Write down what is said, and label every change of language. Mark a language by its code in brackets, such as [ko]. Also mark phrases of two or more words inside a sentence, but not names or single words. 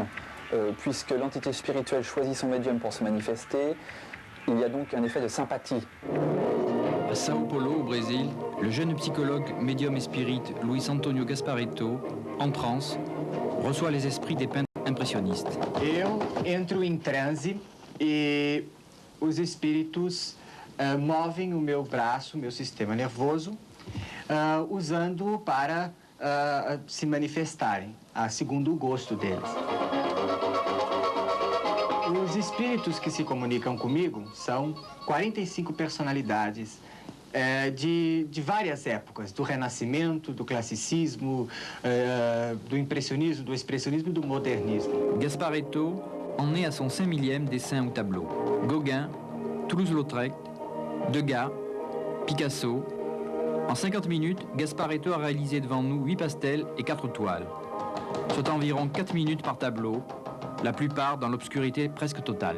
[fr] Puisque l'entité spirituelle choisit son médium pour se manifester, il y a donc un effet de sympathie. À Sao Paulo, au Brésil, le jeune psychologue, médium et spirit Luis Antonio Gasparetto, en transe, reçoit les esprits des peintres impressionistes. [pt] Eu entro em transe e os espíritos movem o meu braço, o meu sistema nervoso, usando-o para se manifestarem, segundo o gosto deles. Os espíritos que se comunicam comigo são 45 personalidades de várias épocas, do Renascimento, do Classicismo, do Impressionismo, do Expressionismo e do Modernismo. [fr] Gasparetto en est à son 5 millième dessin ou tableau. Gauguin, Toulouse-Lautrec, Degas, Picasso. En 50 minutes, Gasparetto a réalisé devant nous 8 pastels et 4 toiles, soit environ 4 minutes par tableau, la plupart dans l'obscurité presque totale.